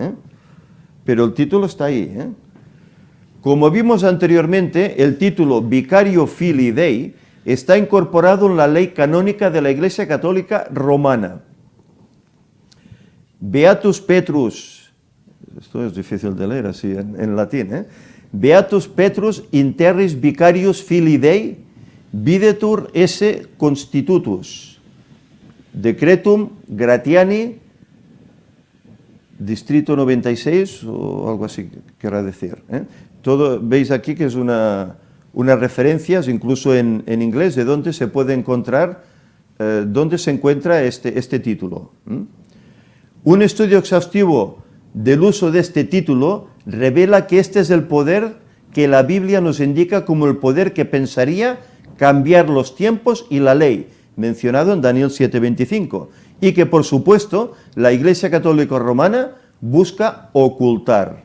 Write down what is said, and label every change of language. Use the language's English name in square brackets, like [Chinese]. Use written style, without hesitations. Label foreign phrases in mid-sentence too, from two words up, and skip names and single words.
[Spanish] Pero el título está ahí. Como vimos anteriormente, el título [Latin] Vicario Filii Dei [Spanish] está incorporado en la ley canónica de la Iglesia Católica Romana. [Latin] Beatus Petrus, [Spanish] esto es difícil de leer así en latín, [Latin] Beatus Petrus interris vicarius Filii Dei videtur esse constitutus decretum Gratiani [Spanish] distrito 96 o algo así querrá decir. Todo, veis aquí que es unas referencias, incluso en inglés, de dónde se puede encontrar, dónde se encuentra este título. Un estudio exhaustivo del uso de este título revela que este es el poder que la Biblia nos indica como el poder que pensaría cambiar los tiempos y la ley, mencionado en Daniel 7:25, y que, por supuesto, la Iglesia Católica Romana busca ocultar.